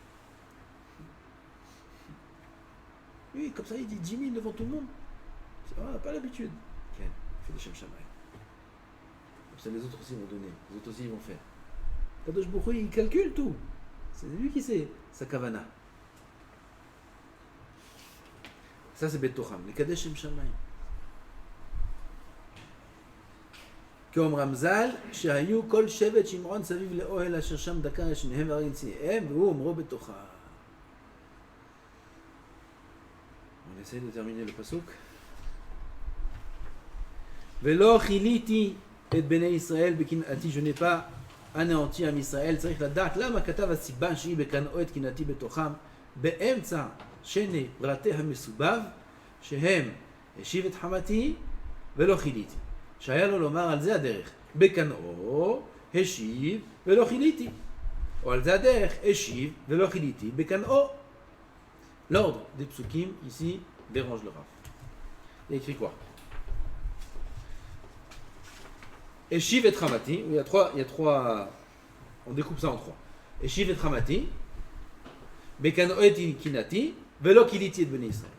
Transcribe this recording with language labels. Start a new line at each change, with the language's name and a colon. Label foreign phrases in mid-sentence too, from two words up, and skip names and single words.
French: Oui, comme ça, il dit 10 000 devant tout le monde. On n'a pas l'habitude. Okay. Il fait les
Hebrew: שם שמים.
French: Comme ça, les autres aussi vont donner. Les autres aussi vont faire. Kadosh Baruch Hu, il calcule tout. C'est lui qui sait sa kavana. Ça c'est Betocham, les
Hebrew: קדש שם שמים. Comme Ramzal, שהיו כל שבט שמעון סביב לאוהל אשר שם דקר שניהם והרג נשיאיהם והוא אומרו בתוכם.
French: On essaie de terminer le pasuk.
Hebrew: ולא כיליתי את בני ישראל בקנאתי,
French: je n'ai pas anéanti
Hebrew: עם ישראל. צריך לדעת למה כתב הסיבה שהיא בקנאו את קנאתי בתוכם באמצע שני פרטי המסובב שהם השיב את חמתי ולא חיליתי, שהיה לו לומר על זה הדרך בקנאו השיב ולא חיליתי, או על זה הדרך השיב ולא חיליתי בקנאו.
French: L'ordre des psukim ici dérange le Rav. Il écrit quoi?
Hebrew: השיב את חמתי,
French: il y a trois, on découpe ça en trois.
Hebrew: השיב את חמתי, בקנאו קנאתי, ולא כליתי את בני ישראל.